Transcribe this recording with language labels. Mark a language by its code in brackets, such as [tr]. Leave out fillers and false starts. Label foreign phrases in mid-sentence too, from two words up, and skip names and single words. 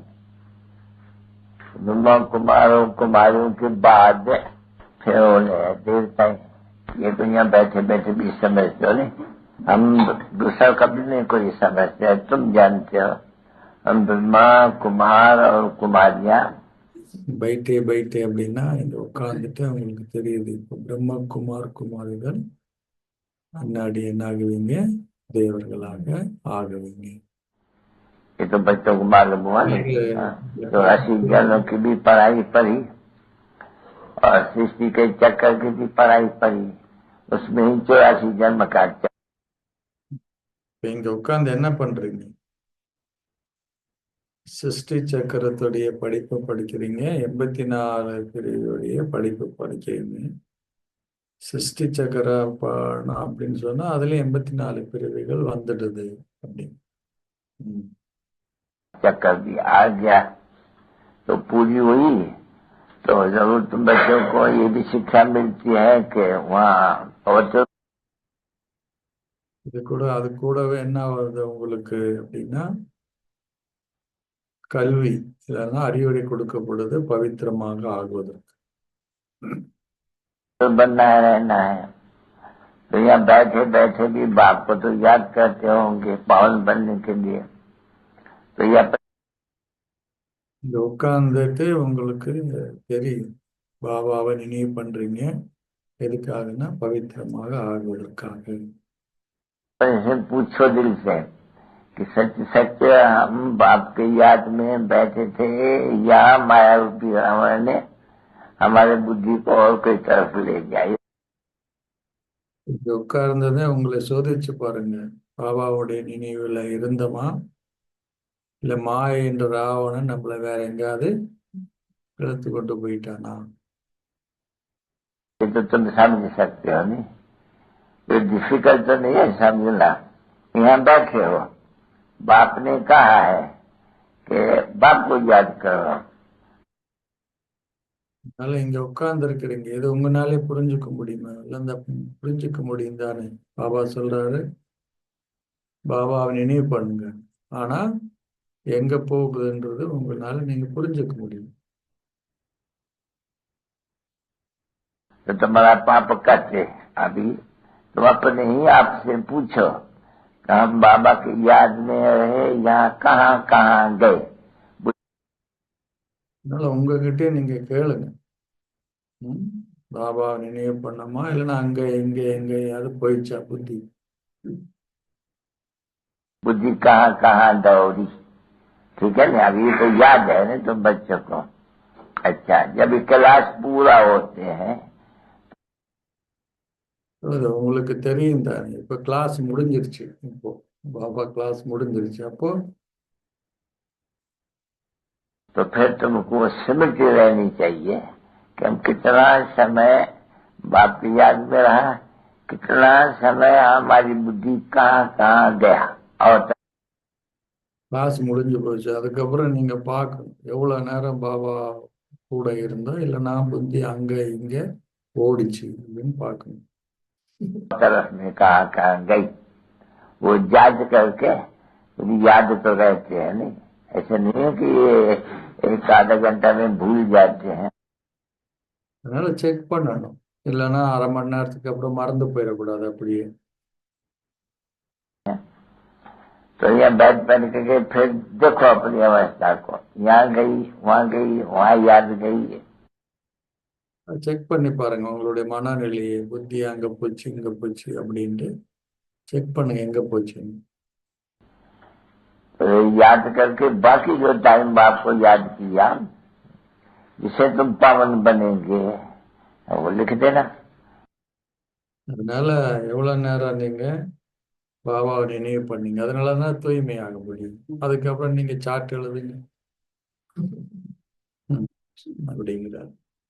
[hi] ब्रह्मा कुमार और कुमारियों के बाद फिर उन्हें देवता। ये तो यहाँ बैठे बैठे भी समझते हो नहीं, हम दूसरा कभी नहीं कोई समझते। तुम जानते हो हम ब्रह्मा कुमार और कुमारियां। बैठे बैठे [ta] அப்படின்னா இங்க உட்கார்ந்துட்டு அவங்களுக்கு தெரியுது இப்போ பிரம்மகுமார் குமாரிகள் முன்னாடி என்ன ஆகுவீங்க, தேவர்களாக ஆகுவீங்க। [hi] ये तो बच्चों को मालूम हुआ नहीं। हाँ, तो राशि ज्ञानों की भी पढ़ाई पढ़ी और सृष्टि के चक्कर की भी पढ़ाई पढ़ी, उसमें ही 84 जन्म काटते। [ta] இப்ப இங்க உட்கார்ந்து என்ன பண்றீங்க? சிருஷ்டி சக்கரத்துடைய படிப்பு படிக்கிறீங்க, 84 பிரிவுடைய படிப்பு படிக்கிறீங்க। சிருஷ்டி சக்கர பாடம் அப்படின்னு சொன்னா அதுல 84 பிரிவுகள் வந்துடுது அப்படின்னு। [hi] चक्कर भी आ गया तो पूरी हुई। तो जरूर तुम बच्चों को ये भी शिक्षा मिलती है कि वहाँ पवित्र [ta] இது கூட அது கூடவே என்ன வருது உங்களுக்கு அப்படின்னா, கல்வி இல்லைன்னா அறிவுரை கொடுக்கப்படுது பவித்திரமாக ஆகுவதற்கு। [hi] बनना है, रहना है। तो यहाँ बैठे बैठे भी बाप को तो याद करते होंगे पावन बनने के लिए। तो यह [ta] இங்க உட்கார்ந்துட்டு உங்களுக்கு தெரியும் பாபாவை நினைவு பண்றீங்க, எதுக்காகனா பவித்திரமாக ஆகுவதற்காக। [hi] से पूछो दिल से कि सच सच हम बाप के याद में बैठे थे या माया रूपी रावण ने हमारे बुद्धि को और कोई तरफ ले जाए। [ta] இங்க உட்கார்ந்ததை உங்களை சோதிச்சு பாருங்க, பாபாவுடைய நினைவுல இருந்தமா இல்ல மாயை என்ற ராவணன் நம்மளை வேற எங்கேயாவது இழுத்து கொண்டு போயிட்டானா? [hi] ये तो तुम समझ सकते हो नहीं, ये डिफिकल्ट तो नहीं है समझना। यहाँ बैठे हो, बाप ने कहा है कि बाप को याद करो। [ta] அதனால இங்க உட்கார்ந்து இருக்கிறீங்க, இது உங்களாலே புரிஞ்சுக்க முடியுமா? இல்ல இந்த புரிஞ்சுக்க முடியும் தானே? பாபா சொல்றாரு பாபாவை நினைவு பண்ணுங்க, ஆனா எங்க போகுதுன்றது உங்களால நீங்க புரிஞ்சுக்க முடியும்। [hi] तो तुम्हारा पाप करते अभी तुम अपने ही आपसे पूछो कि हम बाबा की याद में रहे यहाँ कहाँ कहाँ गए। [ta] அதனால உங்ககிட்டே நீங்க கேளுங்க, பாபாவை நினைவு பண்ணமா இல்லைன்னா அங்க இங்க எங்கேயாவது போயிடுச்சா புத்தி? [hi] बुद्धि कहाँ कहाँ दौड़ी। ठीक है ना, अभी तो याद है ना तुम बच्चों को। अच्छा, जब ये क्लास पूरा होते हैं [ta] அது உங்களுக்கு தெரியும் தானே, இப்ப கிளாஸ் முடிஞ்சிருச்சு, இப்போ பாபா கிளாஸ் முடிஞ்சிருச்சு, அப்போ [hi] तो फिर तुमको स्मृति रहनी चाहिए कि हम कितना समय बाप की याद में रहा, कितना समय हमारी बुद्धि कहाँ कहाँ गया। और [ta] கிளாஸ் முடிஞ்சு போச்சு, அதுக்கப்புறம் நீங்க பார்க்கணும் எவ்வளவு நேரம் பாபா கூட இருந்தா இல்லைன்னா புத்தி அங்க இங்க ஓடிச்சு அப்படின்னு பார்க்கணும்। [hi] तरफ में कहाँ कहाँ गई वो याद करके, याद तो रहते हैं नहीं, ऐसे नहीं है कि ये एक आधा घंटा में भूल जाते हैं। [ta] அதனால செக் பண்ணணும், இல்லைன்னா அரை மணி நேரத்துக்கு அப்புறம் மறந்து போயிடக்கூடாது அப்படியே। [hi] तो यहाँ बैठ बैठ करके फिर देखो अपनी अवस्था को, यहाँ गई वहाँ याद गई। [ta] செக் பண்ணி பாருங்க உங்களுடைய மனநிலையை, புத்தி அங்க போச்சு இங்க போச்சு அப்படின்ட்டு செக் பண்ணுங்க எங்க போச்சுன்னு। [hi] तो याद करके बाकी जो टाइम आपको याद किया जिसे तुम पावन बनेंगे वो लिख देना। [ta] அதனால எவ்வளவு நேரம் நீங்க பாபாவை நினைவு பண்ணீங்க, அதனாலதான் தூய்மையாக முடியும்। அதுக்கப்புறம் நீங்க சார்ட் எழுதுங்க அப்படிங்கிறார்।